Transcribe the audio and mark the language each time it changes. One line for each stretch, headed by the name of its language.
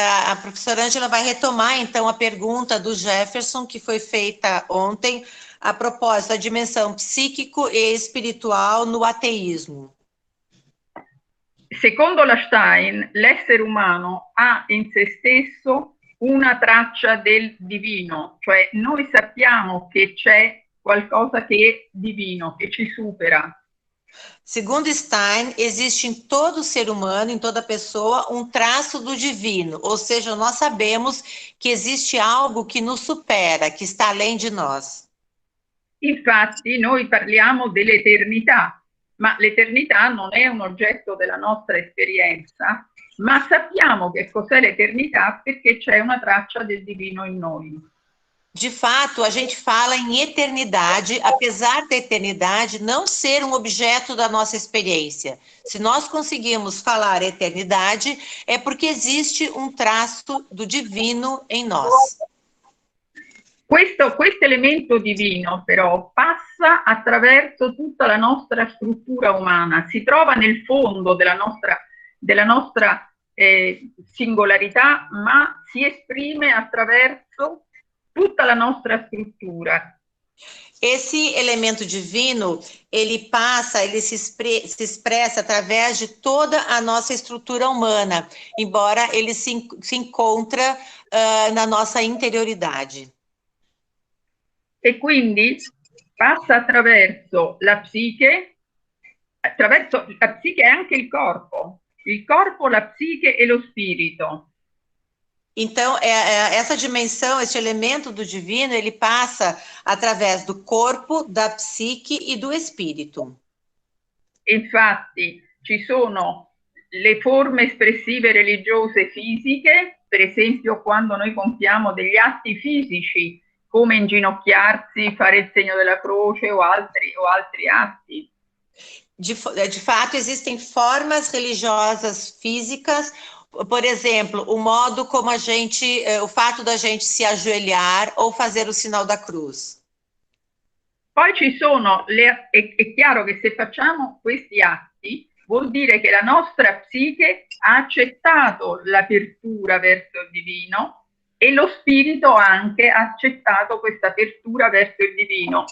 Portuguese: A professora Ângela vai retomar, então, a pergunta do Jefferson, que foi feita ontem, a propósito da dimensão psíquico e espiritual no ateísmo.
Italian: Secondo la Stein, l'essere umano ha in se stesso una traccia del divino, cioè noi sappiamo che c'è qualcosa che è divino, che ci supera.
Portuguese: Segundo Stein, existe em todo ser humano, em toda pessoa, um traço do divino, ou seja, nós sabemos que existe algo que nos supera, que está além de nós.
Italian: Infatti, noi parliamo dell'eternità, ma l'eternità non è un oggetto della nostra esperienza, ma sappiamo che cos'è l'eternità perché c'è una traccia del divino in noi.
Portuguese: De fato, a gente fala em eternidade, apesar da eternidade não ser um objeto da nossa experiência. Se nós conseguimos falar eternidade, é porque existe um traço do divino em nós.
Italian: Questo elemento divino, però, passa attraverso tutta la nostra struttura umana, si trova nel fondo della nostra singolarità, ma si esprime attraverso tutta la nostra struttura.
Portuguese: Esse elemento divino, ele passa, ele se expressa através de toda a nossa estrutura humana, embora ele se encontra na nossa interioridade.
Italian: E quindi passa attraverso la psiche e anche il corpo, la psiche e lo spirito.
Portuguese: Então, essa dimensão, esse elemento do divino, ele passa através do corpo, da psique e do espírito.
Italian: Infatti, ci sono le forme espressive religiose fisiche, per esempio quando noi compiamo degli atti fisici, come inginocchiarsi, fare il segno della croce o altri atti.
Portuguese: De fato, existem formas religiosas físicas. Por exemplo, o modo como o fato da gente se ajoelhar ou fazer o sinal da cruz.
Italian: Poi ci sono, è chiaro che se facciamo questi atti, vuol dire che la nostra psiche ha accettato l'apertura verso il divino e lo spirito anche ha accettato questa apertura verso il divino.